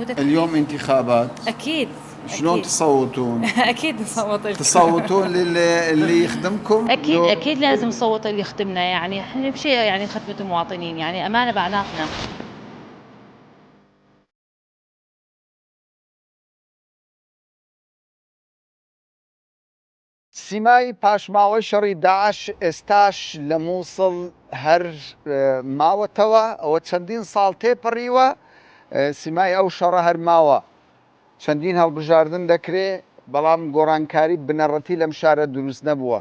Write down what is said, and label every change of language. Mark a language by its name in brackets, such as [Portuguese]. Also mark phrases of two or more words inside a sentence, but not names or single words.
[Arabic] اليوم انتخابات اكيد شلون تصوتون؟ اكيد نصوت تصوتون اللي يخدمكم؟ اكيد لازم نصوت اللي يخدمنا، يعني احنا بشيء يعني خدمه المواطنين، يعني امانه بعناقنا. [Central Kurdish] سیمای پاشماوەی شەڕی داعش ئێستاش لە مووسڵ هەر ماوەتەوە، ئەوە چەندین ساڵ تێپەڕیوە، سیمای ئەو شەڕە هەر ماوە، چەندین هەڵبژاردن دەکرێ، بەڵام گۆڕانکاری بنەڕەتی لەم شارە دروست نەبووە.